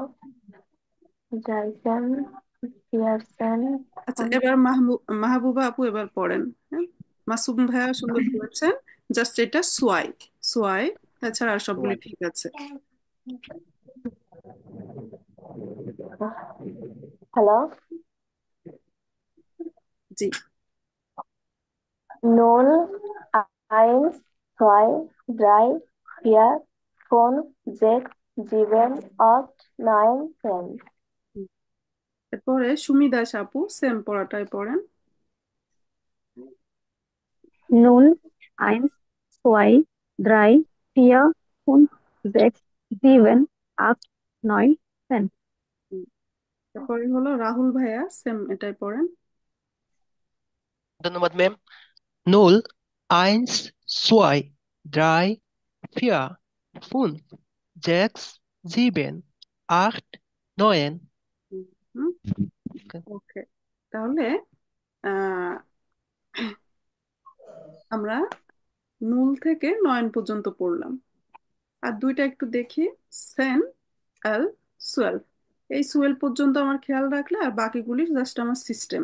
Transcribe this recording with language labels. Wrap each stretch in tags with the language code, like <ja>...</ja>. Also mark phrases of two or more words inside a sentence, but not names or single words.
<bn>আচ্ছা, এবার মাহবুবা আপু এবার পড়েন। হ্যাঁ, মাসুম ভাইয়া সুন্দর করেছেন, জাস্ট এটা সোয়াই। সোয়াই, তাছাড়া আর সবগুলি ঠিক আছে। হ্যালো। জি।</bn> <de>Null, eins, zwei, drei, vier, fünf, sechs, sieben, acht, neun, 10.</de> <bn>এরপরে সুমি দাস আপু সেম পড়াটাই পড়েন।</bn> <de>Null, eins, zwei, drei, vier, fünf, sechs, sieben, acht, neun, 10.</de> <bn>তারপরে হলো রাহুল ভাইয়া, সেম এটাই পড়েন। ধন্যবাদ ম্যাম।</bn> <de>Null, eins, zwei, drei, vier, fünf, sechs, sieben, acht, neun.</de> <bn>ওকে, তাহলে আহ আমরা 0 থেকে 9 পর্যন্ত পড়লাম। আর দুইটা একটু দেখি।</bn> <de>zehn, elf, zwölf.</de> <bn>এই সুয়েল পর্যন্ত আমার খেয়াল রাখলে আর বাকিগুলি জাস্ট আমার সিস্টেম।</bn>